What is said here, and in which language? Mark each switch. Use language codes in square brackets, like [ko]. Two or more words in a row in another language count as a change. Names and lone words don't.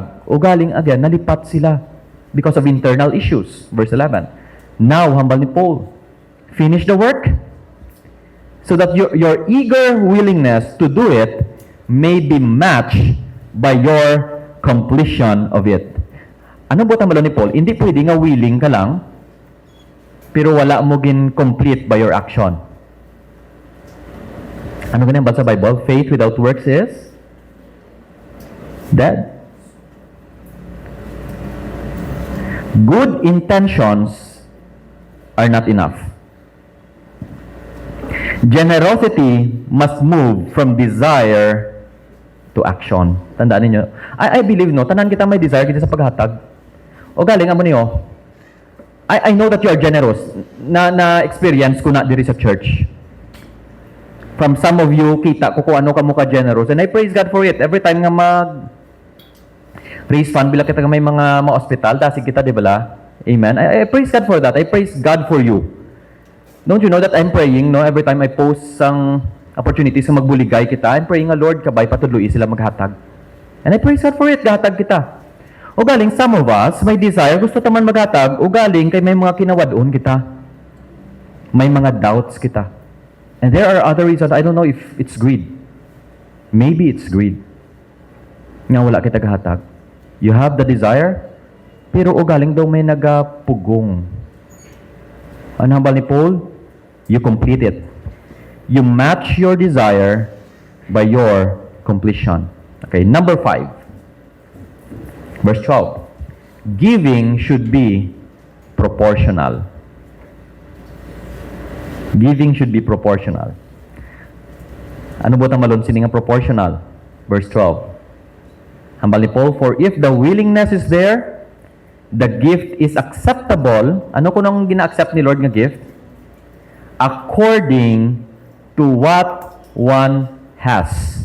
[hil] O galing again, nalipat sila [en] because of internal issues. [hil] Verse 11. [en] Now, [hil] hambal ni [en] Paul, finish the work so that your eager willingness to do it may be matched by your completion of it. [hil] Ano ba tama ni Paul? Hindi pwede nga willing ka lang, pero wala mo gin complete [en] by your action. [hil] Ano ganyan ba sa Bible? [en] Faith without works is dead. Good intentions are not enough. Generosity must move from desire to action. [hil] Tandaan niyo. [en] I believe, no, [hil] tanan kita may desire kita sa paghatag. O galing, amo niyo, [en] I know that you are generous. [hil] Na-experience ko na diri sa church. [en] From some of you, [hil] kita ko kung ano ka mo ka-generous. [en] And I praise God for it. [hil] Every time nga [en] raise fund, [hil] bila kita nga may mga ma-hospital, dasig kita, di ba? [en] Amen. I praise God for that. I praise God for you. Don't you know that I'm praying, no? Every time I post some opportunities [hil] na magbuligay kita, [en] I'm praying, Lord, [hil] kabay patudloy sila maghatag. [en] And I praise God for it, [hil] gahatag kita. O galing, [en] some of us, may desire, [hil] gusto taman maghatag, o galing, kay may mga kinawadon kita. May mga doubts kita. [en] And there are other reasons. I don't know if it's greed. Maybe it's greed. [hil] Nga wala kita gahatag. [en] You have the desire, [hil] pero o galing daw may nagapugong. Ano hambal ni Paul? [en] You complete it. You match your desire by your completion. Okay, number 5. Verse 12. Giving should be proportional. Giving should be proportional. [hil] Ano ba ang malon sininga proportional? [en] Verse 12. [hil] Hambal ni [en] Paul, for if the willingness is there, the gift is acceptable. [hil] Ano ko nang gina-accept ni Lord nga gift? [en] According to what one has.